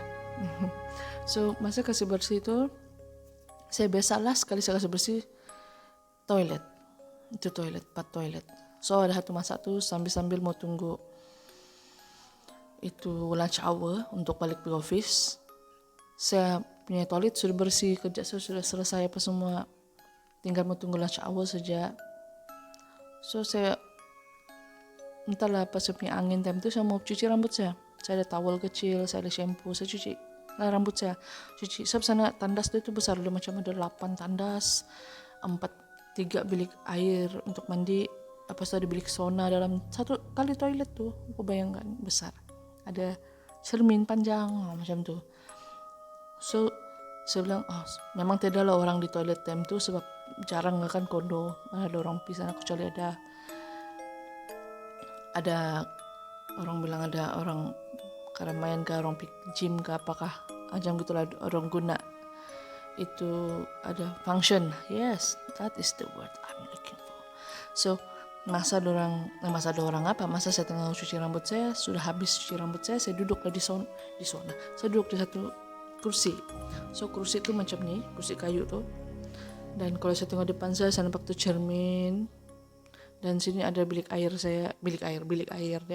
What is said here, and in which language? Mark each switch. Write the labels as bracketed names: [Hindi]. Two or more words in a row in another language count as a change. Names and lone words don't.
[Malay] So masa kasih bersih itu saya biasalah sekali saya kasih bersih toilet, itu toilet, 4 toilet. So ada satu masa tuh sambil mau tunggu itu [English] lunch hour [Malay] untuk balik ke office, saya punya toilet sudah bersih, kerja saya sudah selesai apa semua, tinggal mau tunggu [English] lunch hour [Malay] saja. So saya entahlah pas saya punya angin time itu saya mau cuci rambut saya ada towel kecil, saya ada shampoo, saya cuci rambut saya cuci. Sebab sana tandas itu besar, udah macam ada 8 tandas, 3 bilik air untuk mandi, apa ada bilik sauna dalam satu kali toilet tuh. Aku bayangkan besar, ada cermin panjang macam tuh. So saya bilang memang tidaklah orang di toilet time tuh, sebab jarang kan kondo, mana ada orang pisah, kecuali ada orang bilang ada orang keramaian ke orang gym ke apakah ajang gitulah, orang guna itu ada function. [English] Yes, that is the word I'm looking for. [Malay] So masa ada orang apa, masa saya tengah cuci rambut saya, sudah habis cuci rambut saya duduklah di sauna. Saya duduk di satu kursi. So kursi itu macam ni, kursi kayu tuh. Dan kalau saya tengok depan saya nampak tuh cermin. Dan sini ada bilik air ya.